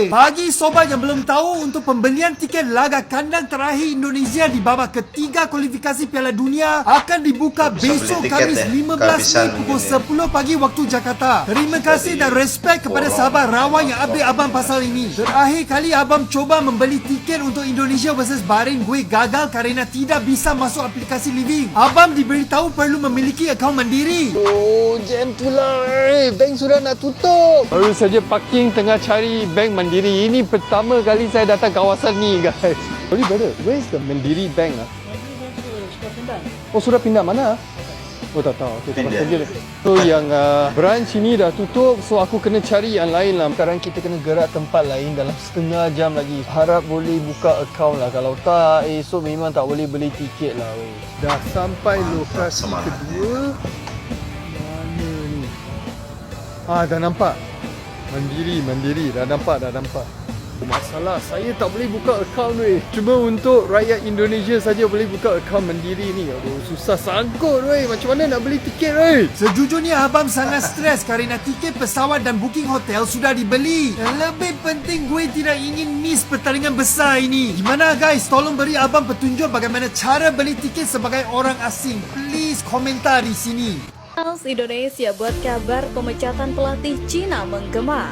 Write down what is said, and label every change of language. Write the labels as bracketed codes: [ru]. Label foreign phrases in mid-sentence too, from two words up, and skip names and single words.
[id] Bagi sobat yang belum tahu, untuk pembelian tiket laga kandang terakhir Indonesia di babak ketiga kualifikasi Piala Dunia akan dibuka besok Khamis 15 Mei pukul 10 pagi waktu Jakarta. [ms] Terima kasih dan respect kepada sahabat Rawang yang update abang pasal ini. [id] Terakhir kali abang coba membeli tiket untuk Indonesia versus Bahrain, gue gagal kerana tidak bisa masuk aplikasi Living. [ms] Abang diberitahu perlu memiliki akaun mandiri. Oh, jam itulah, bank sudah nak tutup. Baru saja parking tengah cari bank Mandiri. Ini pertama kali saya datang kawasan ni, guys. [en] Sorry brother, where is the Mandiri Bank? [ms] Oh, sudah pindah mana? Oh, tak tahu. Okay, pindah. So, yang branch ini dah tutup, so aku kena cari yang lain lah. Sekarang kita kena gerak tempat lain dalam setengah jam lagi. Harap boleh buka akaun lah. Kalau tak, esok memang tak boleh beli tiket lah. Dah sampai lokasi kedua. Dah nampak. Mandiri, dah nampak. Masalah, saya tak boleh buka akaun weh. Cuma untuk rakyat Indonesia saja boleh buka akaun Mandiri ni. Aduh, susah sangkut weh. Macam mana nak beli tiket weh? Sejujurnya abang sangat stres kerana tiket pesawat dan [en] booking hotel [ms] sudah dibeli. [id] Yang lebih penting, gue tidak ingin miss pertandingan besar ini. Gimana guys? [ms] Tolong beri abang petunjuk bagaimana cara beli tiket sebagai orang asing. [id] Please komentar di sini. Timnas Indonesia buat kabar pemecatan pelatih Cina menggema.